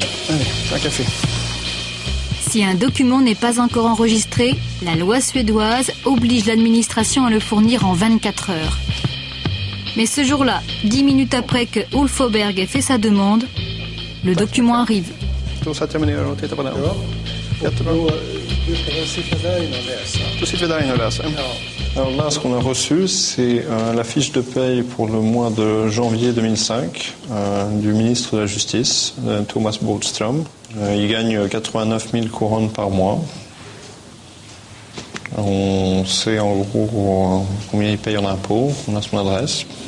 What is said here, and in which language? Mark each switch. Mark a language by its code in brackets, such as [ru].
[fr] Allez, un café. Si un document n'est pas encore enregistré, la loi suédoise oblige l'administration à le fournir en 24 heures. Mais ce jour-là, 10 minutes après que Ulf Åberg ait fait sa demande, le document arrive. [sv] Då satt jag mig ner och tittade på den. Ja. Jättebra. Då sitter vi där inne och läser. [fr] Alors là, ce qu'on a reçu, c'est la fiche de paye pour le mois de janvier 2005 du ministre de la Justice, Thomas Bodström. Il gagne 89 000 couronnes par mois. On sait en gros combien il paye en impôts, on a son adresse.